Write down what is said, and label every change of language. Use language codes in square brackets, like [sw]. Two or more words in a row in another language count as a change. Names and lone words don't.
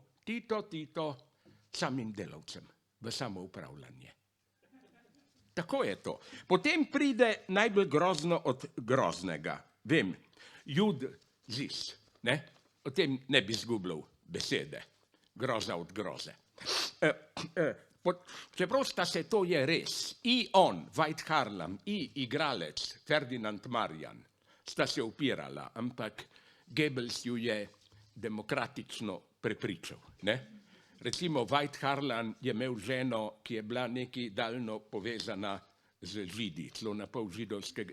[sl] Tito, samim delavcem v samoupravljanje. Tako je to. Potem pride najbolj grozno od groznega. Vem, Jud Zis, ne? O tem ne bi izgubljal besede. Groza od groze. Čeprav sta se, to je res, [hr] i on, [sl] Veit Harlan, i igralec Ferdinand Marjan, sta se upirala, ampak Goebbels ju je demokratično prepričal. Ne? Recimo, Veit Harlan je imel ženo, ki je bila nekaj daljno povezana z Židi, celo na pol židovskega.